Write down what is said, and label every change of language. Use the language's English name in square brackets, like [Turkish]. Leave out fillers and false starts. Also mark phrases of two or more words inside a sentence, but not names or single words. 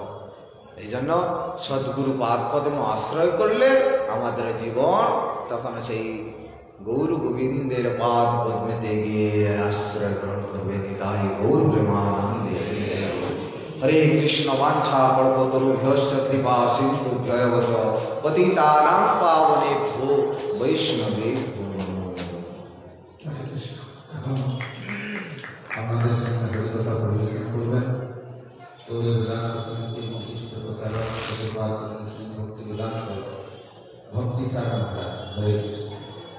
[Bangla] এই জন্য সদ্গুরু পাদ পদ্ম আশ্রয় করলে আমাদের জীবন তখন সেই গৌর গোবিন্দের পাদ পদ্মেতে গিয়ে আশ্রয় গ্রহণ করবে। [Sanskrit] নিতাই গৌর প্রেমানন্দে। হরে কৃষ্ণ वाञ्छा कल्पतरुभ्यश्च कृपा सिन्धु जयवच पतितानां पावनेभ्यो वैष्णवेभ्यो नमो। [Bangla] এখন আমাদের সামনে হরিকথা পরিবেশন করবেন গৌরী বেদান্ত সমিতির বিশিষ্ট প্রচারক শ্রী ভক্তি বেদান্ত ভক্তি সার মহারাজ। হরে কৃষ্ণ।